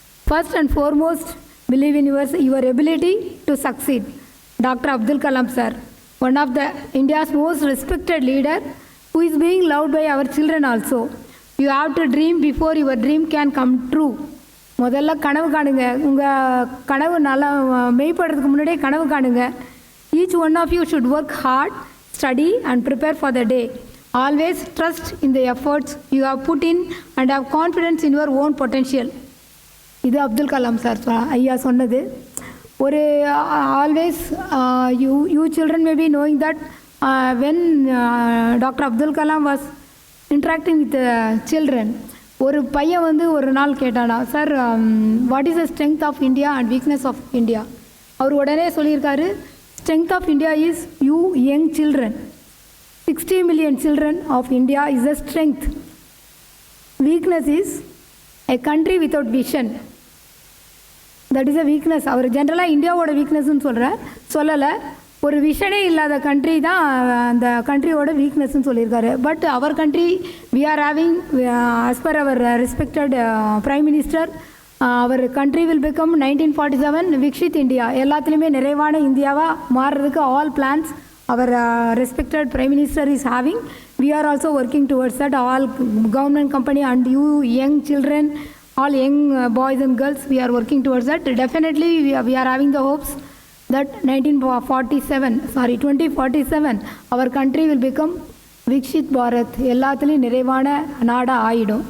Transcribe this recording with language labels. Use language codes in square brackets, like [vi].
[en] First and foremost, believe in your ability to succeed. Dr. Abdul Kalam sir, one of the India's most respected leader, who is being loved by our children also. You have to dream before your dream can come true. [ta] முதல்ல கனவு காணுங்க. உங்கள் கனவு நல்லா மெய்ப்படுறதுக்கு முன்னாடியே கனவு காணுங்க. [en] Each one of you should work hard, study and prepare for the day. Always trust in the efforts you have put in and have confidence in your own potential. [ta] இது Abdul Kalam sir ஐயா சொன்னது. [en] ஒரு always you children may be knowing that when Dr. Abdul Kalam was interacting with the children, [ta] ஒரு பையன் வந்து ஒரு நாள் கேட்டானா, sir [en] What is the strength of India and weakness of India? [ta] அவர் உடனே சொல்லியிருக்காரு, [en] strength of India is you young children. 60 million children of India is a strength. Weakness is a country without vision. That is a weakness. [ta] அவர் ஜென்ரலாக இந்தியாவோட வீக்னஸ்ன்னு சொல்லலை. ஒரு விஷனே இல்லாத country தான் அந்த கண்ட்ரியோட வீக்னஸ்ன்னு சொல்லியிருக்காரு. [en] but our country we are having as per our respected prime minister, our country will become 1947 Viksit India, [ta] எல்லாத்துலேயுமே நிறைவான இந்தியாவாக மாறுறதுக்கு [en] All plans our respected prime minister is having. We are also working towards that. All government company and you young children, all young boys and girls, we are working towards that. Definitely we are having the hopes that 2047 our country will become Vikshit Bharat, [ta] எல்லாத்துலேயும் நிறைவான நாடாக ஆகிடும்.